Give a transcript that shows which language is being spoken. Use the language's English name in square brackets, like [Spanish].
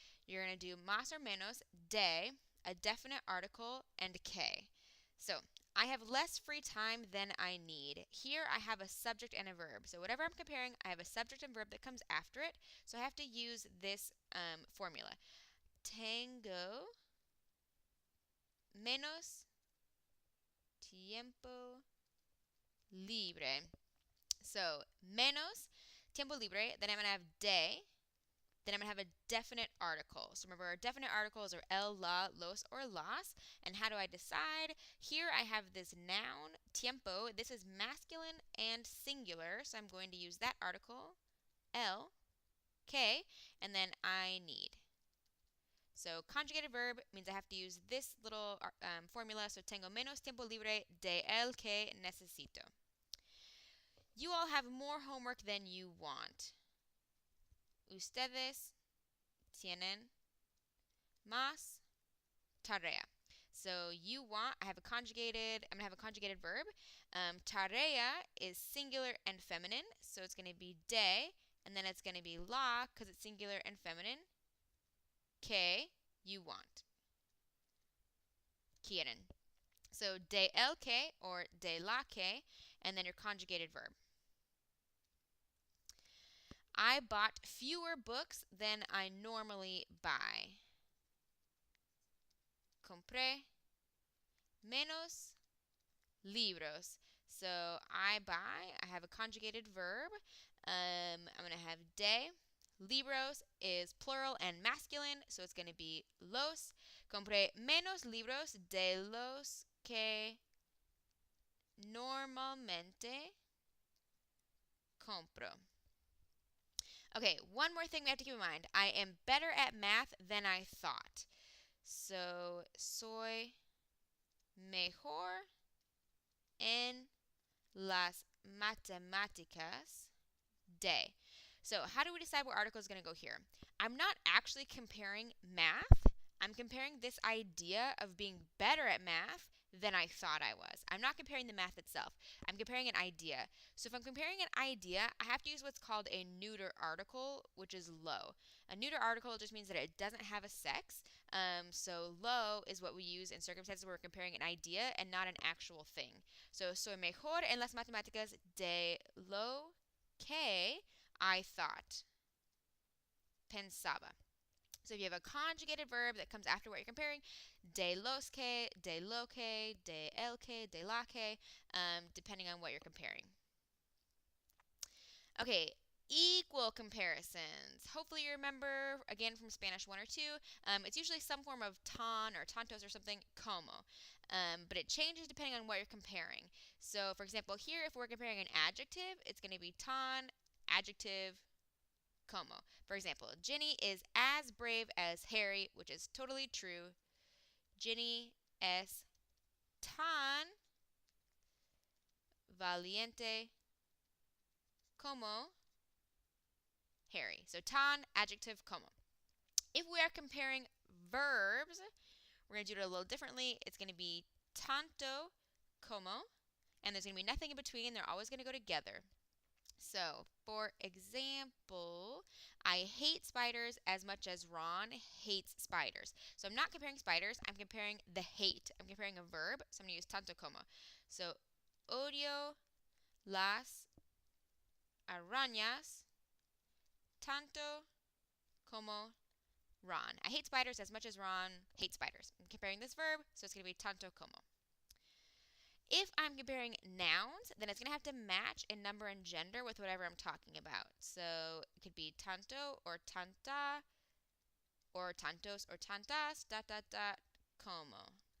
[English] You're going to do más or menos, de, a definite article, and que. So I have less free time than I need. Here I have a subject and a verb. So whatever I'm comparing, I have a subject and verb that comes after it. So I have to use this formula. [Spanish] Tengo menos tiempo libre. [English] So [Spanish] menos tiempo libre, [English] then I'm going to have de, then I'm going to have a definite article. So remember, our definite articles are el, la, los, or las. And how do I decide? Here I have this noun, tiempo. This is masculine and singular, so I'm going to use that article, el, que, and then I need. So conjugated verb means I have to use this little formula. [Spanish] So tengo menos tiempo libre de el que necesito. [English] You all have more homework than you want. [Spanish] Ustedes tienen más tarea. [English] So you want, I'm going to have a conjugated verb. Tarea is singular and feminine, so it's going to be de, and then it's going to be la, because it's singular and feminine. Que, you want. Quieren. So de el que or de la que, and then your conjugated verb. I bought fewer books than I normally buy. [Spanish] Compré menos libros. [English] So I buy, I have a conjugated verb. I'm going to have de. Libros is plural and masculine, so it's going to be los. [Spanish] Compré menos libros de los que normalmente compro. [English] Okay, one more thing we have to keep in mind. I am better at math than I thought. [Spanish] So, soy mejor en las matemáticas de. [English] So, how do we decide what article is going to go here? I'm not actually comparing math. I'm comparing this idea of being better at math than I thought I was. I'm not comparing the math itself. I'm comparing an idea. So if I'm comparing an idea, I have to use what's called a neuter article, which is lo. A neuter article just means that it doesn't have a sex. So lo is what we use in circumstances where we're comparing an idea and not an actual thing. [Spanish] So soy mejor en las matemáticas de lo que [English] I thought. [Spanish] Pensaba. [English] So if you have a conjugated verb that comes after what you're comparing, de los que, de lo que, de el que, de la que, depending on what you're comparing. Okay, equal comparisons. Hopefully you remember, again, from Spanish 1 or 2, it's usually some form of tan or tantos or something, como. But it changes depending on what you're comparing. So, for example, here, if we're comparing an adjective, it's going to be tan, adjective, como. For example, Ginny is as brave as Harry, which is totally true. [Spanish] Ginny es tan valiente como Harry. [English] So tan, adjective, como. If we are comparing verbs, we're going to do it a little differently. It's going to be tanto como, and there's going to be nothing in between. They're always going to go together. So, for example, I hate spiders as much as Ron hates spiders. So I'm not comparing spiders, I'm comparing the hate. I'm comparing a verb, so I'm going to use tanto como. [Spanish] So, odio las arañas tanto como Ron. [English] I hate spiders as much as Ron hates spiders. I'm comparing this verb, so it's going to be tanto como. If I'm comparing nouns, then it's going to have to match in number and gender with whatever I'm talking about. So it could be tanto or tanta or tantos or tantas, como.